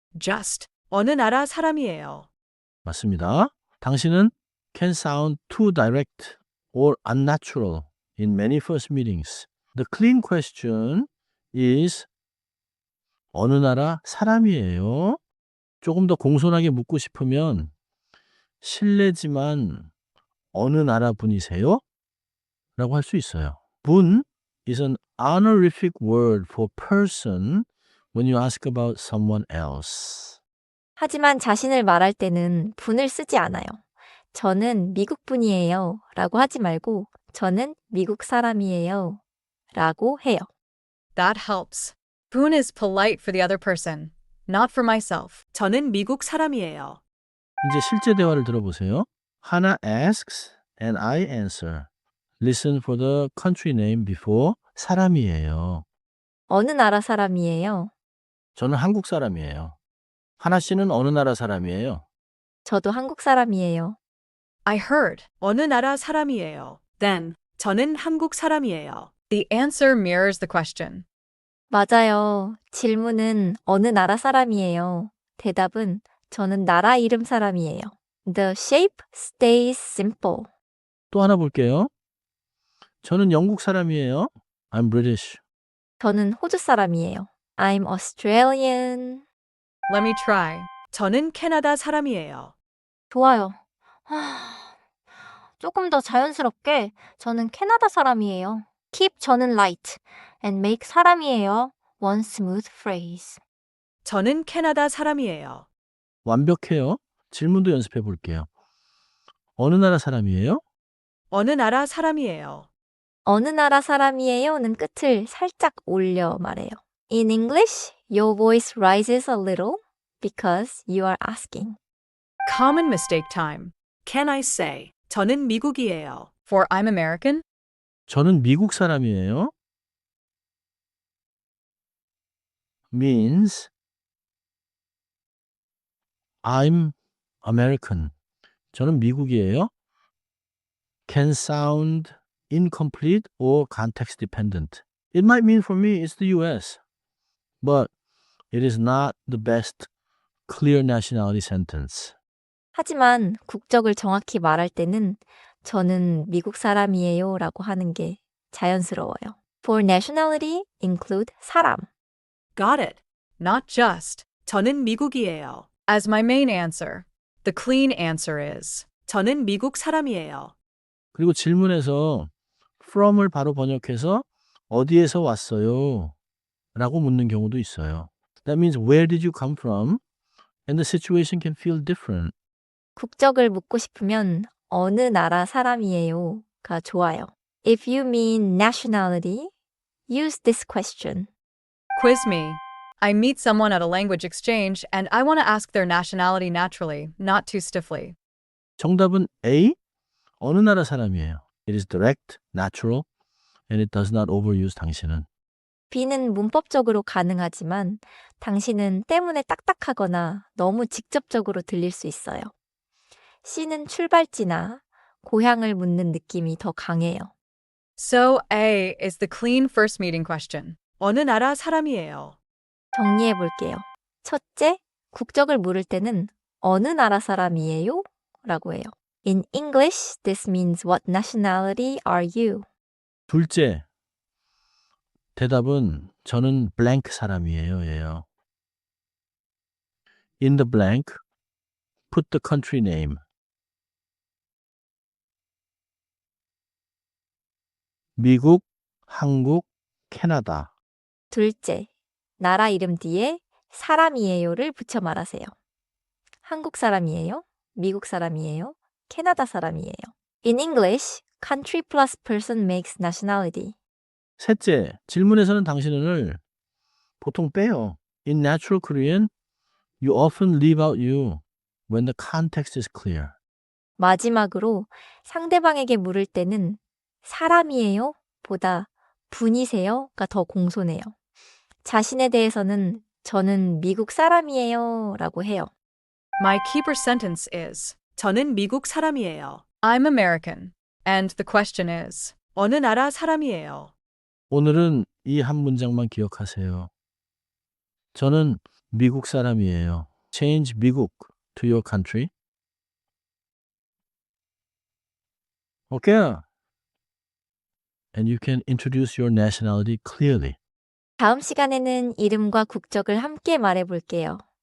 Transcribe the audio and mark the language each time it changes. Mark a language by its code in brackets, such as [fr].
[ko] just 어느 나라 사람이에요. 맞습니다. [en] 당신은 can sound too direct or unnatural in many first meetings. The clean question is [ko] 어느 나라 사람이에요? 조금 더 공손하게 묻고 싶으면 실례지만 어느 나라 분이세요? 라고 할 수 있어요. [en] 분 is an honorific word for person when you ask about someone else. [ko] 하지만 자신을 말할 때는 분을 쓰지 않아요. 저는 미국 분이에요 라고 하지 말고 저는 미국 사람이에요 라고 해요. [en] That helps. Poon is polite for the other person, not for myself. [ko] 저는 미국 사람이에요. 이제 실제 대화를 들어보세요. [en] Hannah asks and I answer. Listen for the country name before 사람이에요. [ko] 어느 나라 사람이에요? 저는 한국 사람이에요. 하나 씨는 어느 나라 사람이에요? 저도 한국 사람이에요. [en] I heard. [ko] 어느 나라 사람이에요. then 저는 한국 사람이에요. [en] The answer mirrors the question. [ko] 맞아요. 질문은 어느 나라 사람이에요. 대답은 저는 나라 이름 사람이에요. [en] The shape stays simple. [ko] 또 하나 볼게요. 저는 영국 사람이에요. [en] I'm British. [ko] 저는 호주 사람이에요. [en] I'm Australian. Let me try. [ko] 저는 캐나다 사람이에요. 좋아요. 조금 더 자연스럽게 저는 캐나다 사람이에요. [en] Keep 저는 light and make 사람이에요. One smooth phrase. [ko] 저는 캐나다 사람이에요. 완벽해요. 질문도 연습해 볼게요. 어느 나라 사람이에요? 어느 나라 사람이에요. 어느 나라 사람이에요는 끝을 살짝 올려 말해요. [en] In English, your voice rises a little because you are asking. Common mistake time. Can I say [ko] 저는 미국이에요. [en] For I'm American, [ko] 저는 미국 사람이에요. [en] means I'm American. [ko] 저는 미국이에요. [en] Can sound incomplete or context dependent. It might mean for me it's the US, but it is not the best clear nationality sentence. [ko] 하지만 국적을 정확히 말할 때는 저는 미국 사람이에요 라고 하는 게 자연스러워요. [en] For nationality include 사람. Got it. Not just. [ko] 저는 미국이에요. [en] As my main answer. The clean answer is. [ko] 저는 미국 사람이에요. 그리고 질문에서 from을 바로 번역해서 어디에서 왔어요? 라고 묻는 경우도 있어요. [en] That means where did you come from? And the situation can feel different. [ko] 국적을 묻고 싶으면 어느 나라 사람이에요가 좋아요. [en] If you mean nationality, use this question. Quiz me. I meet someone at a language exchange and I want to ask their nationality naturally, not too stiffly. [ko] 정답은 A. 어느 나라 사람이에요. [en] It is direct, natural, and it does not overuse 당신은. [ko] B는 문법적으로 가능하지만 당신은 때문에 딱딱하거나 너무 직접적으로 들릴 수 있어요. C는 출발지나 고향을 묻는 느낌이 더 강해요. [en] So A is the clean first meeting question. [ko] 어느 나라 사람이에요. 정리해 볼게요. 첫째, 국적을 물을 때는 어느 나라 사람이에요? 라고 해요. [en] In English, this means what nationality are you? [ko] 둘째, 대답은 저는 blank 사람이에요. 예요. [en] In the blank, put the country name. [ko] 미국, 한국, 캐나다. 둘째, 나라 이름 뒤에 사람이에요를 붙여 말하세요. 한국 사람이에요? 미국 사람이에요? 캐나다 사람이에요. [en] In English, country plus person makes nationality. [ko] 셋째, 질문에서는 당신을 보통 빼요. [en] In natural Korean, you often leave out you when the context is clear. [ko] 마지막으로 상대방에게 물을 때는 사람이에요? 보다 분이세요?가 더 공손해요. 자신에 대해서는 저는 미국 사람이에요 라고 해요. [en] My keeper sentence is. [ko] 저는 미국 사람이에요. [en] I'm American. And the question is. [ko] 어느 나라 사람이에요. 오늘은 이 한 문장만 기억하세요. 저는 미국 사람이에요. [en] Change 미국 to your country. Okay. And you can introduce your nationality clearly. [ko] 다음 시간에는 이름과 국적을 함께 말해볼게요.